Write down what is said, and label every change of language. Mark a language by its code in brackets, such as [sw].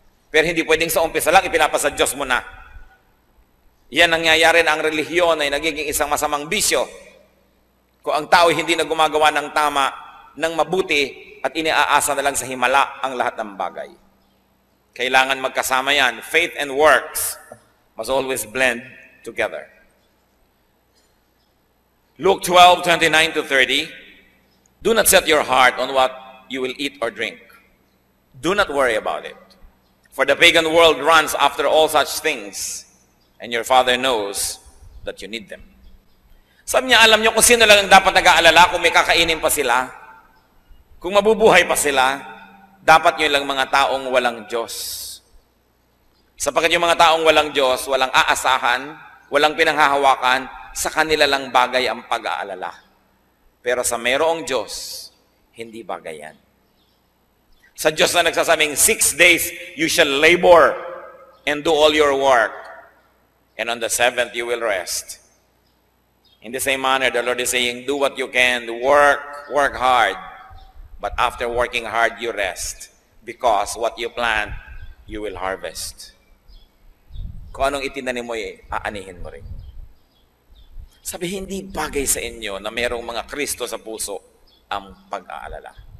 [tl] Pero hindi pwedeng sa umpisa lang ipinapasa Diyos mo na. Yan nangyayari na ang relihiyon ay nagiging isang masamang bisyo. Kung ang tao hindi na gumagawa ng tama, ng mabuti, at iniaasa na lang sa himala ang lahat ng bagay. Kailangan magkasama yan. [en] Faith and works must always blend together. Luke 12:29-30, do not set your heart on what you will eat or drink. Do not worry about it. For the pagan world runs after all such things, and your Father knows that you need them. [tl] Sabi niya, alam niyo kung sino lang ang dapat nag-aalala kung may kakainin pa sila, kung mabubuhay pa sila, dapat yun lang mga taong walang Diyos. Sapagkat yung mga taong walang Diyos, walang aasahan, walang pinanghahawakan, sa kanila lang bagay ang pag-aalala. Pero sa mayroong Diyos, hindi bagay yan. Sa Diyos na nagsasabing, [en] 6 days you shall labor and do all your work. And on the 7th, you will rest. In the same manner, the Lord is saying, do what you can, work hard. But after working hard, you rest. Because what you plant, you will harvest. [tl] Kung anong itinanim mo, aanihin mo rin. Sabi, hindi bagay sa inyo na mayroong mga Kristo sa puso ang pag-aalala.